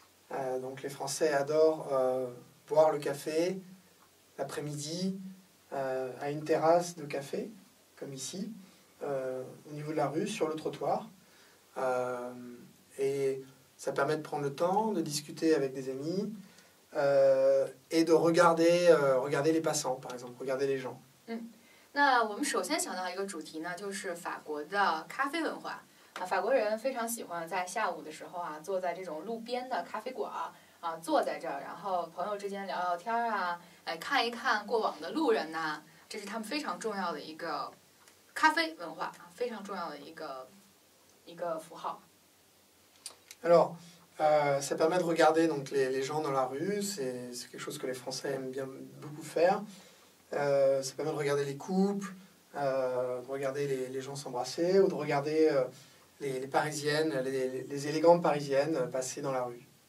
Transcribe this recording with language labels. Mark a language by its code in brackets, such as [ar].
[fr] Donc les Français adorent boire le café l'après-midi à une terrasse de café, comme ici, au niveau de la rue, sur le trottoir. Et ça permet de prendre le temps, de discuter avec des amis et de regarder les passants, par exemple, regarder les gens. [zh] 那我们首先想到一个主题呢，就是法国的咖啡文化。法国人非常喜欢在下午的时候啊，坐在这种路边的咖啡馆啊，坐在这儿，然后朋友之间聊聊天啊，看一看过往的路人呐，这是他们非常重要的一个咖啡文化，非常重要的一个符号。 [fr] Alors, ça permet de regarder donc les gens dans la rue, c'est quelque chose que les Français aiment bien beaucoup faire. Ça permet de regarder les couples, de regarder les gens s'embrasser ou de regarder les parisiennes, les élégantes parisiennes passer dans la rue.